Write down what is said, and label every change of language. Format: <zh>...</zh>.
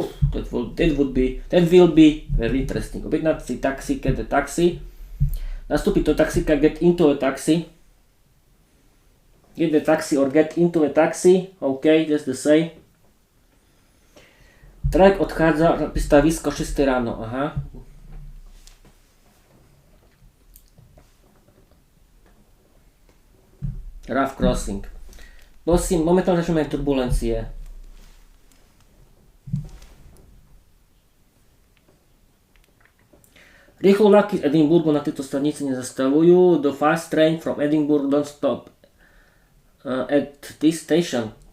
<en>That will be very interesting.</en> <sk>Objednať si taxi,</sk> <en>get a taxi.</en> <sk>Nastúpiť do taxíka,</sk> <en>get into a taxi. Get a taxi or get into a taxi. OK, that's the same.</en> <sk>Trajek odchádza na pristavisko 6 ráno. Aha.</sk> <en>Rough crossing.</en> <sk>Prosím, momentálne zažívame turbulencie. Rýchlo vlaky z Edinburghu na tejto stanici nezastavujú.</sk> <en>The fast train from Edinburgh don't stop at this station.</en>